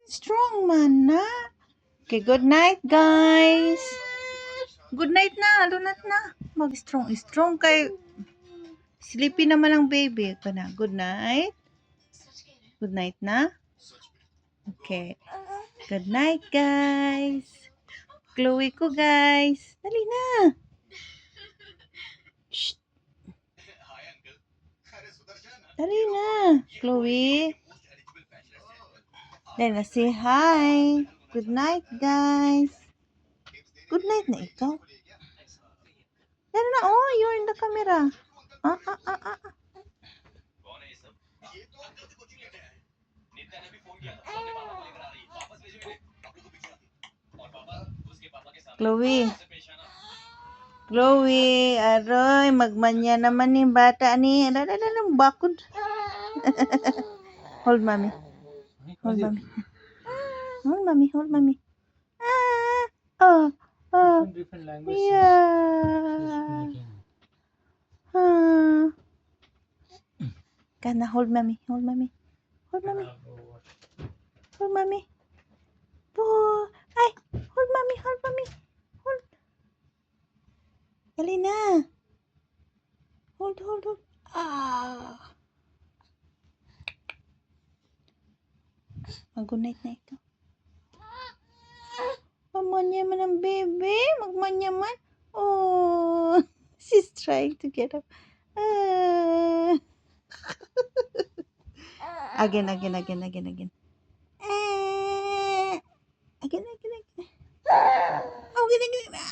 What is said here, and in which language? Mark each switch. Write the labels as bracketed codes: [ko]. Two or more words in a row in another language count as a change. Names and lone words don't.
[en] Strong man na. Okay, good night, guys. Good night [ceb] na, lunat na. Mag-strong kay sleepy naman ang baby. [tl] Ito na, [en] good night. Good night na. Okay. Good night, guys. [ceb] Chloe ko, guys. Dali na. Shh. Dali na, Chloe. Dali na, [en] say hi. Good night, guys. Good night [ceb] na ikaw. Dali na, [en] oh, you're in the camera. Ah. [ceb] Chloe, aroy, magmanya naman ni bata ni. Dali, bakod. [en] Hold mommy. Hold mommy. Oh. Different language. Yeah. Kana, hold mommy. Hold mommy. Oh. Ay, hold mommy. Hold. Dali na. Hold. Good night na ito. [ceb] Magmanya man ang baby. Magmanya man. [en] Oh, she's trying to get up. Again. Again. Oh, again.